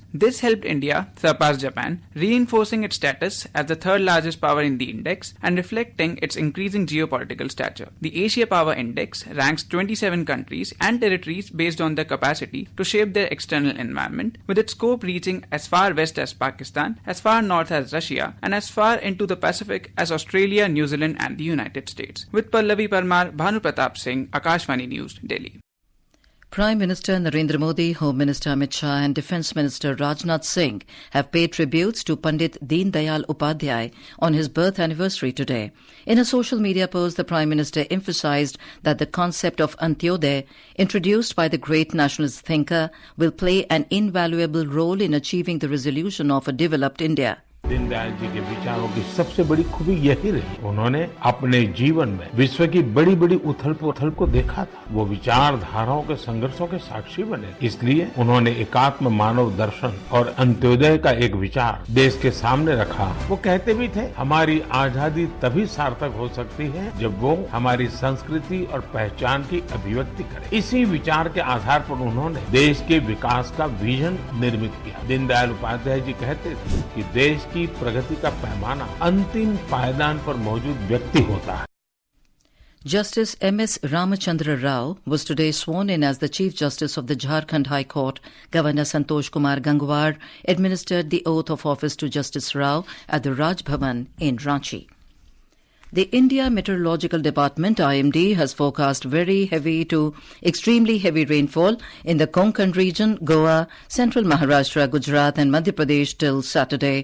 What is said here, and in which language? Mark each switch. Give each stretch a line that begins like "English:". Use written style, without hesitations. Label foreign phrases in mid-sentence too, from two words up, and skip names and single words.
English: This helped India surpass Japan, reinforcing its status as the third largest power in the index and reflecting its increasing geopolitical stature. The Asia Power Index ranks 27 countries and territories based on their capacity to shape their external environment, with its scope reaching as far west as Pakistan, as far north as Russia, and as far into the Pacific as Australia, New Zealand and the United States. With Pallavi Parmar, Bhanu Pratap Singh, Akashvani News, Delhi. Prime Minister Narendra Modi, Home Minister Amit Shah and Defence Minister Rajnath Singh have paid tributes to Pandit Deen Dayal Upadhyay on his birth anniversary today. In a social media post, the Prime Minister emphasized that the concept of Antyodaya, introduced by the great nationalist thinker, will play an invaluable role in achieving the resolution of a developed India.
Hindi: दीनदयाल जी के विचारों की सबसे बड़ी खूबी यही रही, उन्होंने अपने जीवन में विश्व की बड़ी बड़ी उथल पुथल को देखा था। वो विचारधाराओं के संघर्षों के साक्षी बने, इसलिए उन्होंने एकात्म मानव दर्शन और अंत्योदय का एक विचार देश के सामने रखा। वो कहते भी थे, हमारी आजादी तभी सार्थक हो सकती है जब वो हमारी संस्कृति और पहचान की अभिव्यक्ति करे। इसी विचार के आधार पर उन्होंने देश के विकास का विजन निर्मित किया। दीनदयाल उपाध्याय जी कहते थे कि देश की प्रगति का पैमाना अंतिम पायदान पर मौजूद व्यक्ति होता है।
English: Justice M.S. Ramachandra Rao was today sworn in as the Chief Justice of the Jharkhand High Court. Governor Santosh Kumar Gangwar administered the oath of office to Justice Rao at the Raj Bhavan in Ranchi. The India Meteorological Department, IMD, has forecast very heavy to extremely heavy rainfall in the Konkan region, Goa, central Maharashtra, Gujarat and Madhya Pradesh till Saturday.